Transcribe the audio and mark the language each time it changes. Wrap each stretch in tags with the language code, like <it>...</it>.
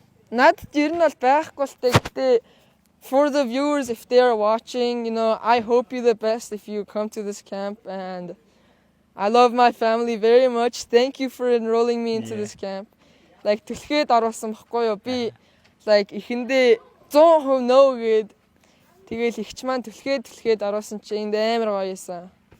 <mn>Надад ер нь бол байхгүй л гэхдээ</mn> <en>for the viewers, if they are watching, you know, I hope you the best if you come to this camp, and I love my family very much. Thank you for enrolling me into this camp. Like</en> <mn>түлхээд оруулсан баггүй юу? Би</mn> <en>like</en> <mn>ихэндээ</mn> <en>100% no</en> <mn>гэд тэгэл ихч маань түлхээд оруулсан чи энд амар гоё байсан.</mn>